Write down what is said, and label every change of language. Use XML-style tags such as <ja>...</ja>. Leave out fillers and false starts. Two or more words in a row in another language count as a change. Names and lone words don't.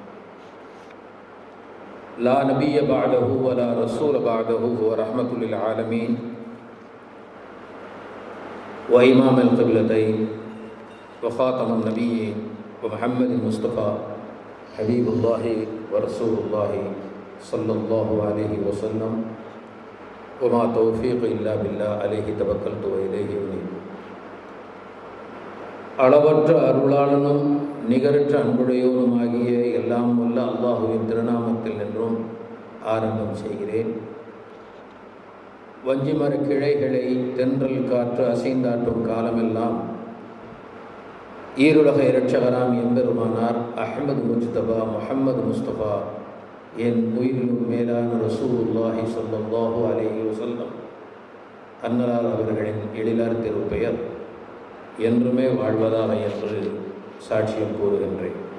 <ar>لا نبي بعده ولا رسول بعده هو رحمة للعالمين وإمام القبلتين وخاتم النبيين ومحمد المصطفى حبيب الله ورسول الله صلى الله عليه وسلم. وما توفيق إلا بالله عليه توكلت وإليه أنيب.</ar> <ta>அளவற்ற அருளாளனும் நிகரற்ற அன்புடையோனுமாகிய எல்லாம் வல்ல அல்லாஹுவின் திருநாமத்தில் நின்றும் ஆரம்பம் செய்கிறேன். வஞ்சிமர கிளைகளை தென்றல் காற்று அசைந்தாட்டும் காலமெல்லாம் ஈருலக இரட்சகராம் எம்பெருமானார் அஹ்மது முஜ்தபா முஹம்மது முஸ்தபா என் உயிரிலும் மேலான</ta> <ar>رسول الله صلى الله عليه وسلم</ar> <ta>அன்னலார் அவர்களின் எழிலார் திருப்பெயர் என்றுமே வாழ்வதாக என்று சாட்சியம் கூறுகின்றேன்.</ta>